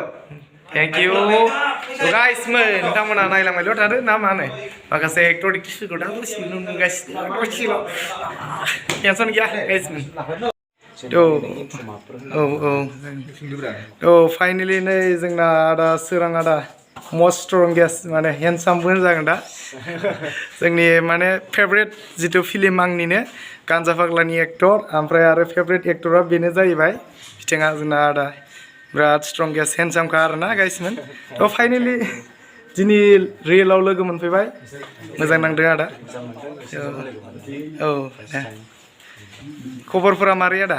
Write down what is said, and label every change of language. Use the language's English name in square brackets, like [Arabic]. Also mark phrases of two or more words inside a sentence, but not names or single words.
[English] thank you [Bodo] गाइसमोन नोंथांमोना नायलांबायल' थादो ना मा होनो माखासे एक्टर एक्ट्रिसफोरखौ दा दसेनो नुगासिनो टेनसन गैया गाइसमोन फाइनेलि नै जोंना आदा सोरां आदा [English] most strongest [Bodo] माने handsome बुंनो जागोन दा जोंनि माने फेभरेट जितु फिल्म आंनिनो गान्जा फाग्लानि एक्टर ओमफ्राय आरो फेभरेट एक्टरा बेनो जाहैबाय बिथाङा जोंना आदा बिराद स्ट्रंगेस्ट हेन्डसामखा आरोना गाइसमोन थ' फाइनेलि दिनै रियेलाव लोगो मोनफैबाय मोजां नांदों आदा औ खबरफोरा मारै आदा